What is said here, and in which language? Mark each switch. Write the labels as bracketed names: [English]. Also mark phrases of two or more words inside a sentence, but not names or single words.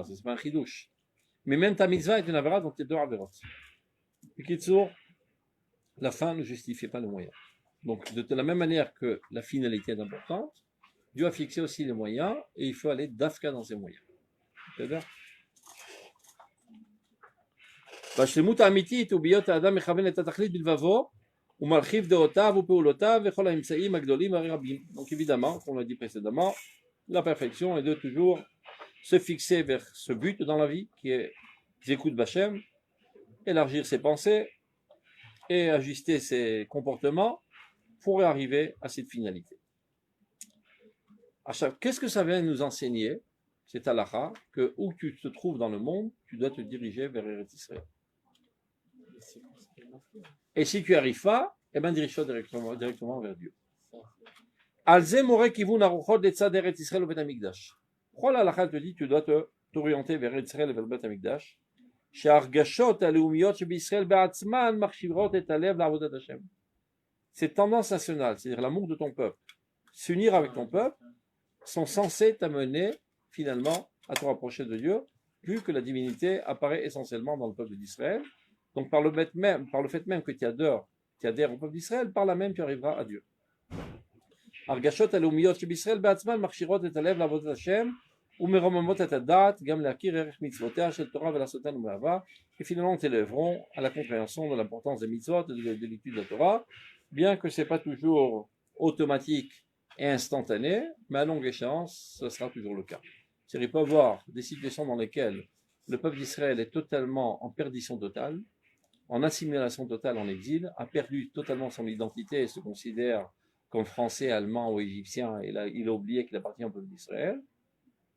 [French] C'est pas un chidouche. Mais même ta mitzvah est une avera, donc tu es deux averot. Pikitsour, la fin ne justifie pas le moyen. Donc, de la même manière que la finalité est importante, Dieu a fixé aussi les moyens, et il faut aller d'afka dans ces moyens. C'est-à-dire? [Hebrew] בשלמות האמיתית הוא בהיות האדם מכוון את התכלית בלבבו ומרחיב דעותיו ופעולותיו וכל האמצעים הגדולים והרבים. [French] Donc évidemment, comme on l'a dit précédemment, la perfection est de toujours se fixer vers ce but dans la vie qui est [Hebrew] זכות בשם, [French] élargir ses pensées et ajuster ses comportements pour arriver à cette finalité. Qu'est-ce que ça vient nous enseigner, cette halakha, que où tu te trouves dans le monde, tu dois te diriger vers Eretz Israël. Et si tu n'y arrives pas, eh bien dirige-toi directement vers Dieu. [Hebrew] על זה מורה כיוון הרוחות לצד ארץ ישראל או בית המקדש. [French] Pourquoi la halakha te dit tu dois t'orienter vers Eretz Israël et vers le Bet Hamikdash? [Hebrew] שההרגשות הלאומיות שבישראל בעצמן מחשיבות את הלב לעבודת השם. [French] Cette tendance nationale, c'est-à-dire l'amour de ton peuple, s'unir avec ton peuple, sont censés t'amener finalement à te rapprocher de Dieu, vu que la divinité apparaît essentiellement dans le peuple d'Israël. Donc par le fait même que tu adhères au peuple d'Israël, par là même tu arriveras à Dieu. [Hebrew] הרגשות הלאומיות שבישראל בעצמן מכשירות את הלב לעבודת השם ומרוממות את הדעת גם להכיר ערך מצוותיה של תורה ולעשותן ומאהבה, [French] et finalement t'élèveront à la compréhension de l'importance des mitzvot et de l'étude de la Torah, bien que ce n'est pas toujours automatique et instantané, mais à longue échéance, ce sera toujours le cas. C'est-à-dire, il peut y avoir des situations dans lesquelles le peuple d'Israël est totalement en perdition totale, en assimilation totale en exil, a perdu totalement son identité et se considère comme français, allemand ou égyptien, et là, il a oublié qu'il appartient au peuple d'Israël.